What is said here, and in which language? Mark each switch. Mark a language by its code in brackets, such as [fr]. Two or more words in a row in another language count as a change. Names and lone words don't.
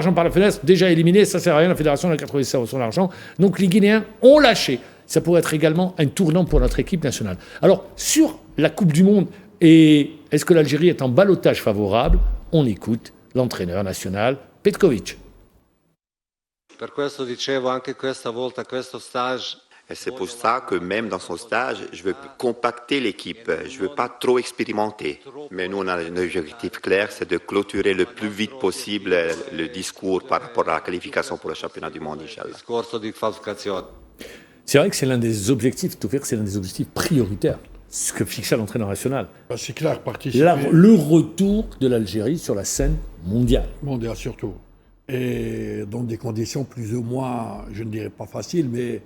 [fr] de l'argent par la fédération, déjà éliminé, ça sert à rien, la fédération a 80% de son argent. Donc les Guinéens ont lâché. Ça pourrait être également un tournant pour notre équipe nationale. Alors, sur la Coupe du Monde, et est-ce que l'Algérie est en ballottage favorable? On écoute l'entraîneur national, Petkovic. [it] Per questo dicevo anche questa volta questo stage [fr] Et c'est pour ça que même dans son stage, je veux compacter l'équipe. Je veux pas trop expérimenter. Mais nous, on a un objectif clair, c'est de clôturer le plus vite possible le discours par rapport à la qualification pour le championnat du monde, Inch'Allah. [it] discorso di qualificazione. [fr] C'est vrai que c'est l'un des objectifs, Taufik, c'est l'un des objectifs prioritaires, ce que fixa l'entraîneur national. Ben, c'est clair, participer. Le retour de l'Algérie sur la scène mondiale. Mondial surtout. Et dans des conditions plus ou moins, je ne dirais pas faciles, mais.